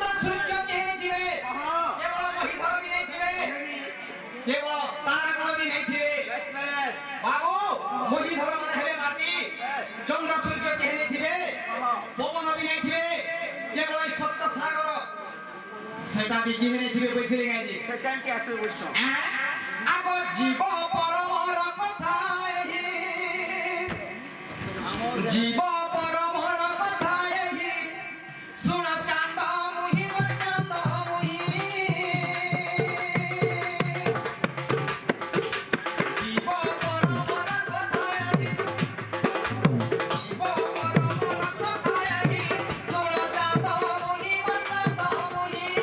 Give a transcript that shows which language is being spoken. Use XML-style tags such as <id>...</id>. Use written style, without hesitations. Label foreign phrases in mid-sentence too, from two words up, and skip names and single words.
<or>ସୂର୍ଯ୍ୟ କେନେ ଦିବେ କେବଳ ମହୀଧର ବି ନାହିଁ ଥିବେ କେବଳ ତାରା କୋଣ ବି ନାହିଁ ଥିବେ ବାବୁ ମହୀଧର ମାନେ ହେଲେ ମାଟି ଚନ୍ଦ୍ର ସୂର୍ଯ୍ୟ କେନେ ଦିବେ ପବନ ବି ନାହିଁ ଥିବେ କେବଳ ଏଇ ସପ୍ତ ସାଗର ସେଟା ବି କେନେ ଦିବେ କଇଛିଲେ ଗାଇଜି</or> <bn>সেকেন্ড কি আসবে বলছো</bn> <or>ଆଗୋ ଜୀବ ପରମର କଥା ଏହି ଜୀବ ପରମର କଥା ଏହି ଶୁଣ ଚାନ୍ଦ ମୁହିଁ ଚାନ୍ଦ ମୁହିଁ ଜୀବ ପରମର କଥା ଏହି ଜୀବ ପରମର କଥା ଏହି ଶୁଣ ଚାନ୍ଦ ମୁହିଁ ଚାନ୍ଦ ମୁହିଁ</or>